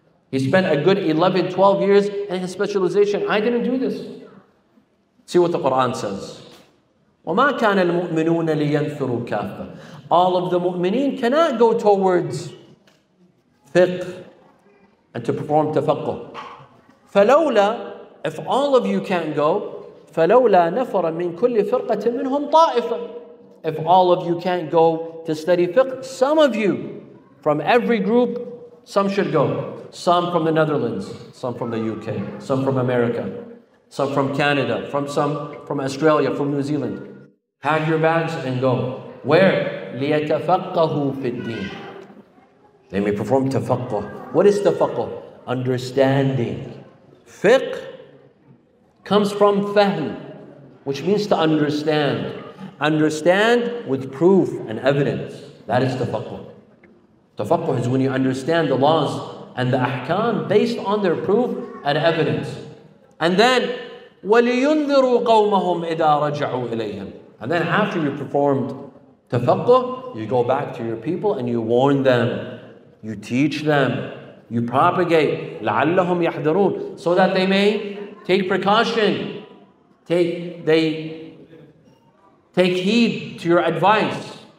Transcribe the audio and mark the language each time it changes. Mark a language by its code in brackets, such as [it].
[en] He spent a good 11, 12 years in his specialization. I didn't do this. See what the Quran says. [ar] وَمَا كَانَ الْمُؤْمِنُونَ لِيَنْفِرُوا كَافَّةً. [en] All of the mu'mineen cannot go towards fiqh and to perform tafaqquh. [ar] فَلَوْلَا, [en] if all of you can't go, [ar] فَلَوْلَا نَفَرَ مِنْ كُلِّ فِرْقَةٍ مِّنْهُمْ طَائِفَةً. [en] If all of you can't go to study fiqh, some of you from every group, some should go. Some from the Netherlands, some from the UK, some from America, some from Canada, some from Australia, from New Zealand. Pack your bags and go. Where? [ar] لِيَتَفَقَّهُ فِي الدِّينِ. [en] They may perform tafaqquh. What is tafaqquh? Understanding. Fiqh comes from fahm, which means to understand. Understand with proof and evidence. That is tafaqquh. Tafaqquh is when you understand the laws and the ahkam based on their proof and evidence. And then [ar] وَلِيُنذِرُوا قَوْمَهُمْ إِذَا رَجَعُوا إِلَيْهِمْ. [en] And then after you performed tafaqquh, you go back to your people and you warn them, you teach them, you propagate [ar] لَعَلَّهُمْ يَحْذَرُونَ, [en] so that they may take precaution, take heed to your advice.